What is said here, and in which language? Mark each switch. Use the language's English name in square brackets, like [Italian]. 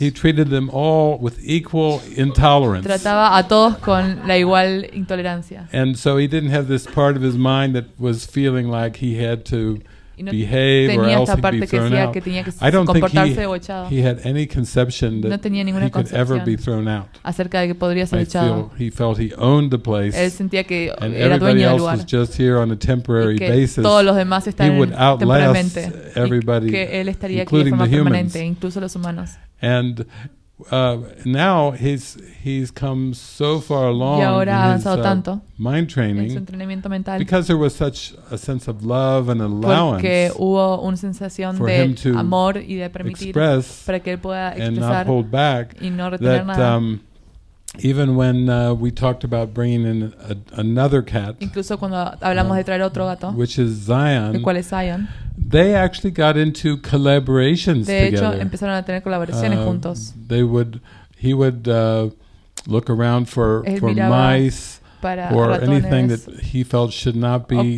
[English] He treated them all with equal intolerance. [Spanish] trataba a todos con la igual intolerancia. [English] And so he didn't have this part of his mind that was feeling like he had to [Spanish] Y no [English] behave or [Spanish] tenía [English] else [Spanish] esta [English] he'd be [Spanish] parte que [English] thrown [Spanish] decía [English] out. [Spanish] que tenía que [English] I don't think [Spanish] comportarse o echado. [English] he had any conception [Spanish] No [English] that [Spanish] tenía ninguna [English] he could ever be [Spanish] concepción [English] thrown out. [Spanish] acerca de que podría ser [English] He [Spanish] echado. [English] felt he owned the place. [Spanish] Él sentía que [English] And [Spanish] era [English] everybody [Spanish] dueño del [English] else [Spanish] lugar. [English] was just here on a temporary [Spanish] Y que [English] basis. [Spanish] todos los demás [English] He [Spanish] están [English] would outlast [Spanish] temporalmente. [English] everybody, [Spanish] Y que él estaría aquí de [English] including [Spanish] forma [English] the humans. [Spanish] permanente, incluso los humanos. [English] And now he's come so far along [Spanish] Y ahora ha [English] in his [Spanish] avanzado tanto [English] mind [Spanish] en su [English] training [Spanish] entrenamiento mental [English] because there was such a sense of love and allowance [Spanish] porque hubo una sensación [English] for him [Spanish] de [English] to [Spanish] amor y de permitir [English] express [Spanish] para que él pueda [English] and not [Spanish] expresar [English] hold back [Spanish] y no retener nada. [English] even when we talked about bringing in another cat, [Spanish] Incluso cuando hablamos de traer otro gato, [English] which is [Spanish] el [English] Zion, [Spanish] cual es Zion, [English] they actually got into collaborations [Spanish] de hecho [English] together. [Spanish] empezaron a tener colaboraciones juntos. [English] He would look around for [Spanish] Él miraba [English] mice [Spanish] para [English] or anything [Spanish] ratones [English] that he felt should not be